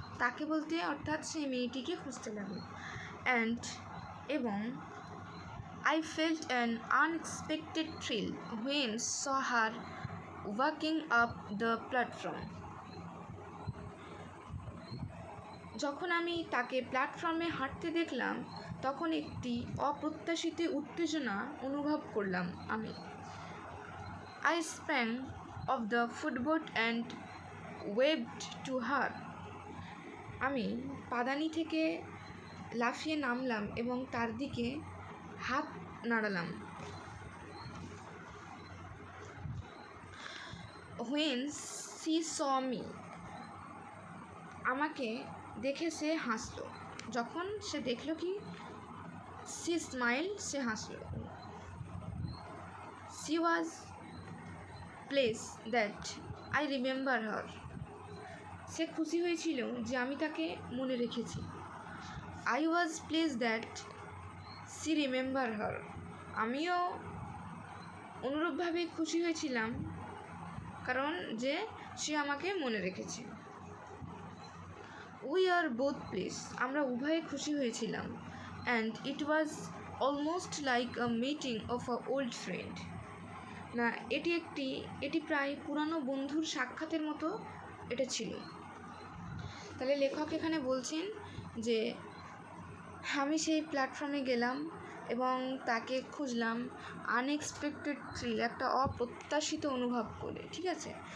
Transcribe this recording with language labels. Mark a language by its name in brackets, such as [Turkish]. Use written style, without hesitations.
[Bangla] তাকে বলতে অর্থাৎ সেই মেয়েটিকে খুঁজতে লাগলাম। [English] এবং I felt an unexpected thrill when saw her walking up the platform. [Bangla] যখন আমি তাকে প্ল্যাটফর্মে হাঁটতে দেখলাম তখন একটি অপ্রত্যাশিত উত্তেজনা অনুভব করলাম আমি। [English] I sprang of the footboard and waved to her. [Bangla] আমি পাদানি থেকে লাফিয়ে নামলাম এবং তার দিকে হাত নাড়ালাম। [English] When she saw me, [Bangla] আমাকে দেখে সে হাসলো। যখন সে দেখলো কি, [English] she smiled, [Bangla] সে হাসলো। [English] She was pleased that I remember her. [Bangla] সে খুশি হয়েছিল যে আমি তাকে মনে রেখেছি। [English] I was pleased that she remember her. [Bangla] আমিও অনুরূপভাবে খুশি হয়েছিলাম কারণ যে সে আমাকে মনে রেখেছে। [English] We are both pleased. [Bangla] আমরা উভয়ে খুশি হয়েছিলাম। [English] And it was almost like a meeting of an old friend. [Bangla] না, এটি প্রায় পুরানো বন্ধুর সাক্ষাতের মতো এটা ছিল। তাহলে লেখক এখানে বলছেন যে আমি সেই প্ল্যাটফর্মে গেলাম এবং তাকে খুঁজলাম [English] unexpected thrill, [Bangla] একটা অপ্রত্যাশিত অনুভব করে, ঠিক আছে।